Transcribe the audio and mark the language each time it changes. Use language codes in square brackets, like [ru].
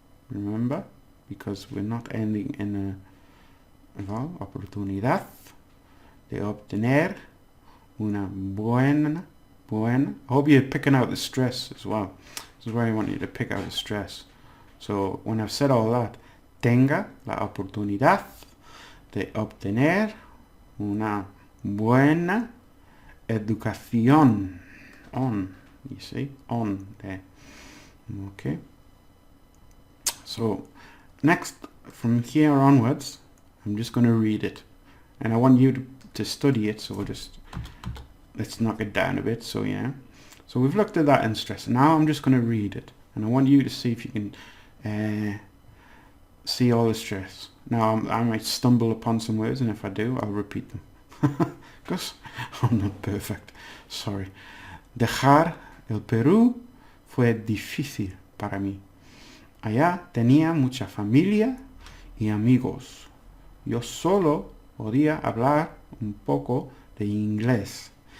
[en] remember, because we're not ending in [es] oportunidad de obtener una buena. [en] I hope you're picking out the stress as well. This is where I want you to pick out the stress. So when I've said all that, [es] tenga la oportunidad de obtener una buena educación. [en] You see, there. Okay. So next, from here onwards, I'm just going to read it, and I want you to study it. So let's knock it down a bit. So yeah, So we've looked at that in stress. Now I'm just going to read it. And I want you to see if you can see all the stress. Now I might stumble upon some words, and if I do, I'll repeat them. Because I'm not perfect. Sorry. [es] Dejar el Perú fue difícil para mí. Allá tenía mucha familia y amigos. Yo solo podía hablar un poco de inglés.